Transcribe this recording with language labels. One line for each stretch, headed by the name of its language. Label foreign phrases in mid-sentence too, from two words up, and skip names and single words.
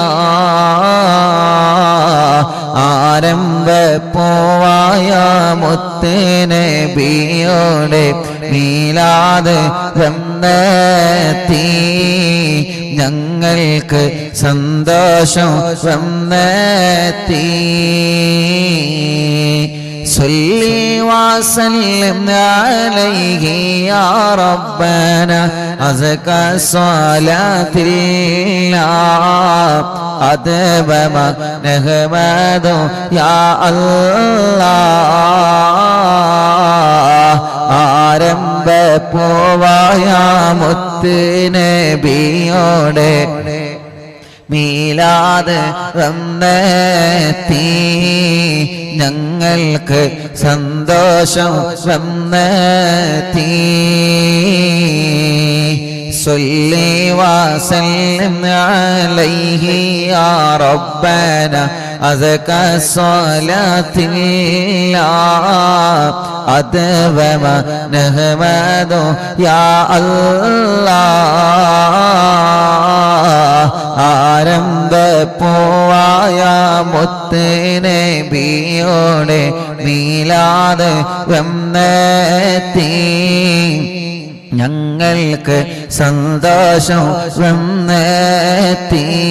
Malayalam: ആരംഭ പൂവായ മുത്ത് നബിയുടെ മീലാദ് വന്നെത്തി, ഞങ്ങൾക്ക് സന്തോഷം വന്നെത്തി.
Arabic: صلي وسلم عليه يا ربنا أزكى صلاة الله أدب ما نحمد يا الله.
Malayalam: ആരംഭ പൂവായ മുത്ത് നബിയുടെ മീലാദ് മീലാദ് വന്നെത്തി ഞങ്ങൾക്ക് സന്തോഷം വന്നെത്തി
Arabic: صلي وسلم عليه يا ربنا أزكى الصلاة الله أدوم نحمد يا
Malayalam: الله ആരംഭപ്പൂവായ മുത്ത് നബിയുടെ മീലാദ് വന്നെത്തി ഞങ്ങൾക്ക് സന്തോഷം വന്നെത്തി.